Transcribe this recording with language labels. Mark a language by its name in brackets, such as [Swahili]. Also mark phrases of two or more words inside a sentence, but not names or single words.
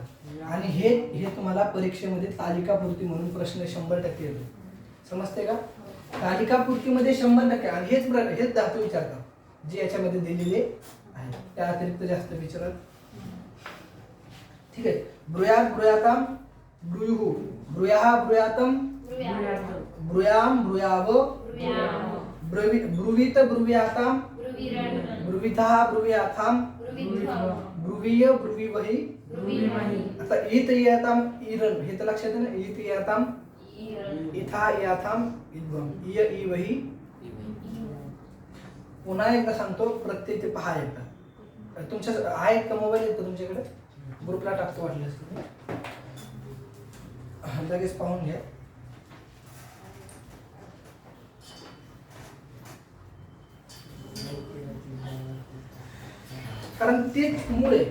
[Marathi] आणि हे तुम्हाला परीक्षेमध्ये तालिकापूर्ती म्हणून प्रश्न 100% येतो. समजते का? तालिकापूर्तीमध्ये 100%. आणि हेच धातू विचारतात जे याच्यामध्ये दिलेले आहेत. त्या अतिरिक्त जास्त विचारत. ठीक आहे. [Sanskrit] ब्रूयात ब्रूयाताम ब्रूयुः ब्रूयाः ब्रूयातम ब्रूयाम ब्रूयाव ब्रुवीत ब्रुव्याताम ब्रुवितः ब्रुव्याथाम ब्रुवीय ब्रुवीवही. आता इत याताम इरन. [Marathi] हे तर लक्षात आहे ना. [Sanskrit] इत याताम इथा याथाम इद्वम इय इवही. [Marathi] पुन्हा एकदा सांगतो, प्रत्यय ते पहा एकदा. तुमच्या आहे का मोबाईल येतो तुमच्याकडे? ग्रुपला टाकतो वाटलं लगेच पाहून घ्या. कारण ते मूळ आहे.